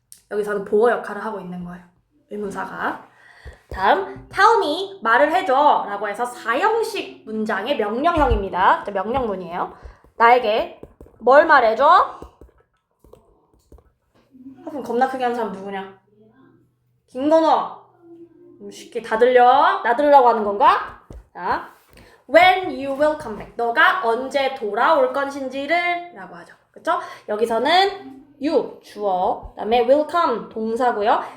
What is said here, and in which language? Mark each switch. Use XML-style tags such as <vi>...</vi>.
<ko>여기서는 보어 역할을 하고 있는 거예요. 의문사가. 다음,</ko> <en>tell me,</en> <ko>말을 해줘 라고 해서 4형식 문장의 명령형입니다. 명령문이에요. 나에게 뭘 말해줘? 화분 겁나 크게 하는 사람 누구냐? 김건호. 쉽게 다 들려? 나 들으라고 하는 건가?</ko> <en>자, when you will come back.</en> <ko>너가 언제 돌아올 것인지를 라고 하죠. 그쵸? 여기서는 you, 주어, 그 다음에 will come, 동사고요.</ko>